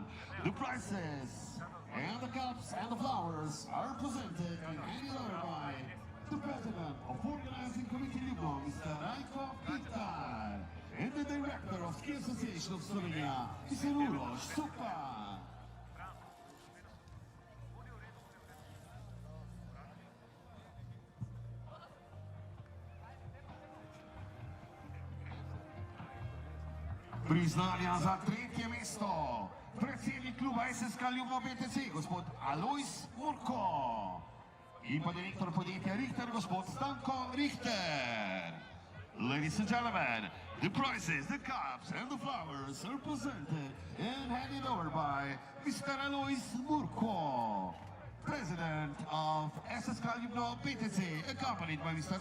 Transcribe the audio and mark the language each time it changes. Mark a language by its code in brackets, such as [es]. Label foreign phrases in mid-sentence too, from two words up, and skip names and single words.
[en] The prizes and the cups and the flowers are presented and handed over by the president of organizing committee Ljubno, Mr. Rajko Pitar, and the director of Ski Association of Slovenia, Mr. Uroš Supan. [sl] Priznanja za tretje mesto, predsednik kluba SSK Ljubno BTC, gospod Alojz Murko, in pa direktor podjetja Richter, gospod Stanko Richter. [en] Ladies and gentlemen, the prizes, the cups and the flowers are presented and handed over by Mr. Alojz Murko, president of SSK Ljubno BTC, accompanied by Mr.